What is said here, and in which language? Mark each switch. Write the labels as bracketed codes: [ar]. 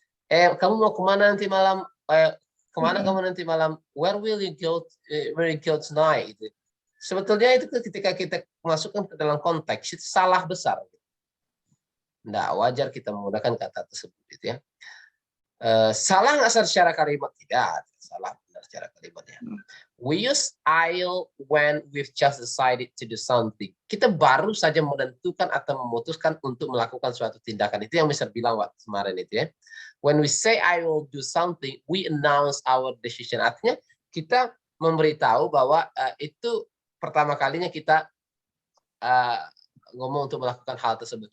[id] Kamu mau kemana nanti malam? Kemana kamu nanti malam? [en] Where will you go? Where you go tonight? [id] Gitu. Sebetulnya itu ketika kita masukkan ke dalam konteks itu salah besar. Nggak wajar kita menggunakan kata tersebut, gitu ya. Salah nggak secara kalimat? Tidak, salah benar secara kalimatnya. [en] We use I'll when we've just decided to do something. [id] Kita baru saja menentukan atau memutuskan untuk melakukan suatu tindakan. Itu yang Mister bilang waktu kemarin itu ya. [en] When we say I will do something, we announce our decision. [id] Artinya kita memberitahu bahwa itu pertama kalinya kita ngomong untuk melakukan hal tersebut.